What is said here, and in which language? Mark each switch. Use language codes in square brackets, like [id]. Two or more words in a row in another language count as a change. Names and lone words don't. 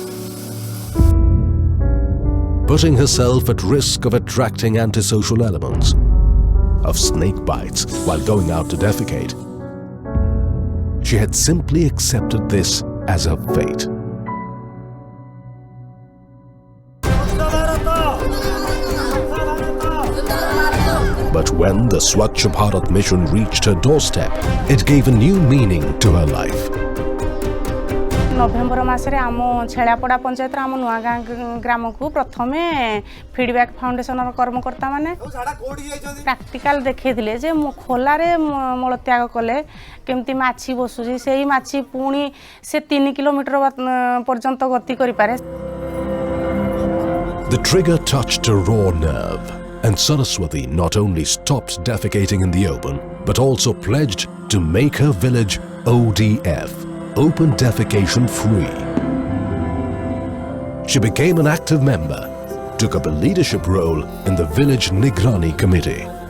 [en] Putting herself at risk of attracting antisocial elements, of snake bites while going out to defecate, she had simply accepted this as her fate. But when the Swachh Bharat mission reached her doorstep, it gave a new meaning to her life. [or] ନଭେମ୍ବର ମାସରେ ଆମ ଛେଡ଼ାପଡ଼ା ପଞ୍ଚାୟତ ଆମ ନୂଆ ଗ୍ରାମ କୁ ପ୍ରଥମ ଫିଡବ୍ୟାକ ଫାଉଣ୍ଡେସନ କର୍ମକର୍ତ୍ତା ମାନେ ପ୍ରାକ୍ଟିକାଲ ଦେଖାଇଥିଲେ ଯେ ଖୋଲା ରେ ମଳତ୍ୟାଗ କଲେ କେମିତି ମାଛି ବସୁଛି ସେହି ମାଛି ପୁଣି ସେ 3 କିଲୋମିଟର ପର୍ଯ୍ୟନ୍ତ ଗତି କରି ପାରେ. [en] The trigger touched a raw nerve, and Saraswati not only stopped defecating in the open but also pledged to make her village ODF, Open Defecation Free. She became an active member, took up a leadership role in the village Nigrani committee.